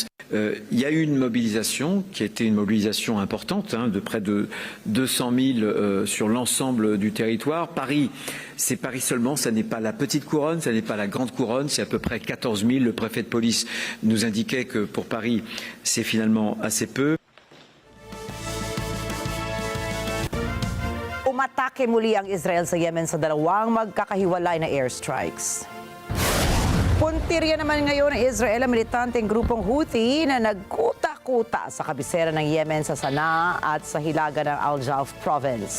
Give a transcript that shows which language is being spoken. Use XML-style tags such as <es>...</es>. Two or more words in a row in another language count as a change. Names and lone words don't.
<fr>Il y a eu une mobilisation qui a été une mobilisation importante, hein, de près de 200 000 sur l'ensemble du territoire. Paris, c'est Paris seulement, ça n'est pas la petite couronne, ça n'est pas la grande couronne, c'est à peu près 14 000. Le préfet de police nous indiquait que pour Paris, c'est finalement assez peu.</fr> <tl>Umatake muli ang Israel sa Yemen sa dalawang magkakahiwalay na airstrikes. Puntirya naman ngayon ng Israel ang militanteng grupong Houthi na nagkuta-kuta sa kabisera ng Yemen sa Sanaa at sa hilaga ng Al-Jauf province.</tl>